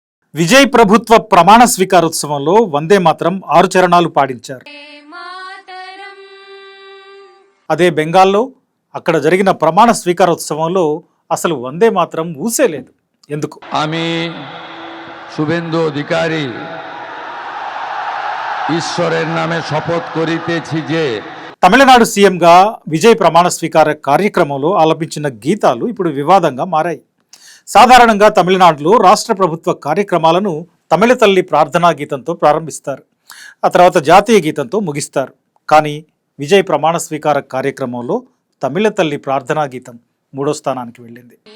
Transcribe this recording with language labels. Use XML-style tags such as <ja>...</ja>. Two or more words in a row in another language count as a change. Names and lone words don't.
<te>విజయ్ ప్రభుత్వ ప్రమాణ స్వీకారోత్సవంలో వందే మాత్రం 6 చరణాలు పాడించారు. అదే బెంగాల్లో అక్కడ జరిగిన ప్రమాణ స్వీకారోత్సవంలో అసలు వందే మాత్రం ఊసేలేదు. ఎందుకు?</te> <bn>আমি শুভেন্দু অধিকারী ঈশ্বরের নামে শপথ করিতেছি যে</bn> <te>తమిళనాడు సీఎంగా విజయ్ ప్రమాణ స్వీకార కార్యక్రమంలో ఆలపించిన గీతాలు ఇప్పుడు వివాదంగా మారాయి. సాధారణంగా తమిళనాడులో రాష్ట్ర ప్రభుత్వ కార్యక్రమాలను తమిళ తల్లి ప్రార్థనా గీతంతో ప్రారంభిస్తారు. ఆ తర్వాత జాతీయ గీతంతో ముగిస్తారు. కానీ విజయ్ ప్రమాణ స్వీకార కార్యక్రమంలో తమిళ తల్లి ప్రార్థనా గీతం 3వ స్థానానికి వెళ్ళింది.</te>